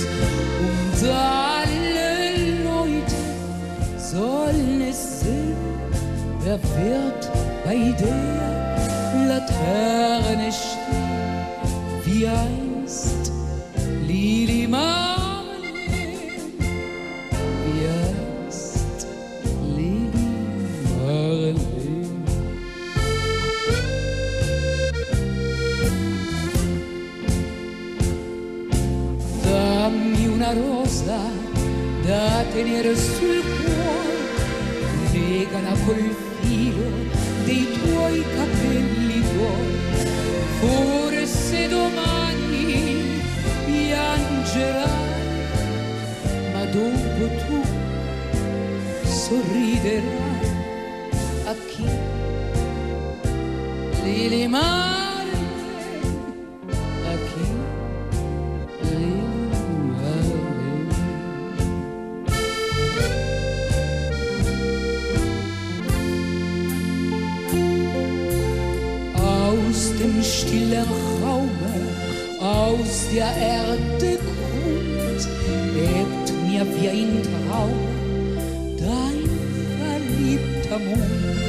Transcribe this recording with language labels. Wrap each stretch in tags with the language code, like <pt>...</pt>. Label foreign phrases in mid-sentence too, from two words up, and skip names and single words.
<de>Und alle Leute sollen es sehen, wer wird bei der Laterne steht, wie einst Lili Marleen, wie einst Lili Marleen.</de> <it>Dammi una rosa da tenere sul cuore, legala col filo dei tuoi capelli tuoi, forse domani piangerai, ma dopo tu sorriderai. A chi? Lili Marleen, a chi? Lili Marleen.</it> <de>Aus dem stillen Raume, aus der Erde Grund, bebt mir wie ein Traum dein verliebter Mund.</de>